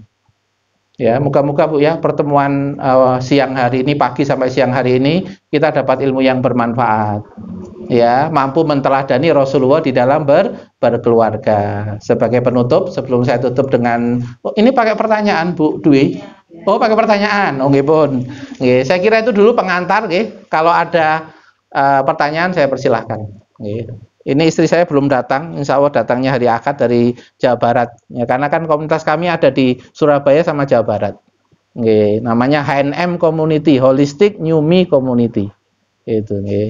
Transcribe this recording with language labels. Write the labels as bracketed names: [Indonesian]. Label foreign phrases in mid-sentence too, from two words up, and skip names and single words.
[Indonesian] Ya, muka-muka Bu ya, pertemuan siang hari ini, pagi sampai siang hari ini kita dapat ilmu yang bermanfaat. Ya, mampu menteladani Rasulullah di dalam berkeluarga. Sebagai penutup, sebelum saya tutup dengan ini pakai pertanyaan Bu Dwi. Oh, pakai pertanyaan. [Javanese] Oh, nggih pun. [Indonesian] Nggih, saya kira itu dulu pengantar nggih. Kalau ada pertanyaan saya persilahkan. Ini istri saya belum datang, insya Allah datangnya hari Akad dari Jawa Barat. Ya, karena kan komunitas kami ada di Surabaya sama Jawa Barat. Namanya HNM Community, Holistic New Me Community. Itu.